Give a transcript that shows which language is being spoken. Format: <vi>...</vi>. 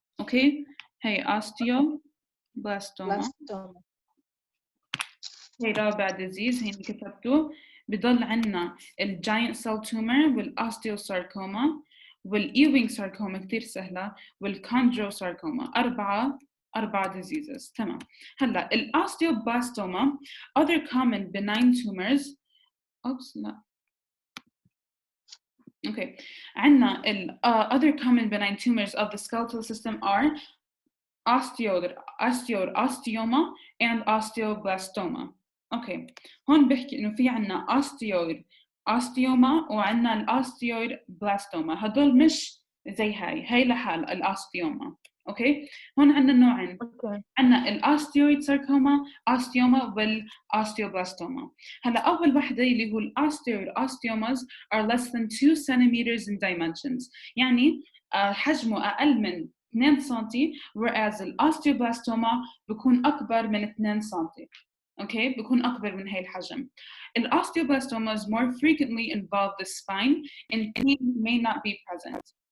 <ar>اوكي هي اوستيوبلاستوما هي رابع ديزيز هي كتبته بضل عنا الجاينت سيل تومر والاوستيوساركوما والايوينج ساركوما كتير سهلة والكوندروساركوما أربعة diseases. تمام. هلا الاوستيوبلاستوما</ar> <en>other common benign tumors</en> <ar>لا</ar> <en>okay</en> <ar>عنا</ar> <en>other common benign tumors of the skeletal system are osteoma and osteoblastoma.</en> <ar>اوكي هون بحكي انه في عنا osteoma وعنا الاوستيوبلاستوما، هدول مش زي هاي لحال الاوستيوما. اوكي هون عنا نوعين، عنا الاوستيويد ساركوما والاوستيوبلاستوما. هلا اول وحده اللي هو الاوستيويد</ar> <en>osteomas are less than 2 centimeters in dimensions،</en> <ar>يعني حجمه اقل من 2 سنتي،</ar> <en>whereas</en> <ar>الاوستيوبلاستوما بيكون اكبر من 2 سنتي. اوكي بيكون اكبر من هاي الحجم.</ar> <en>الاوستيوبلاstomas more frequently involve the spine and pain may not be present.</en>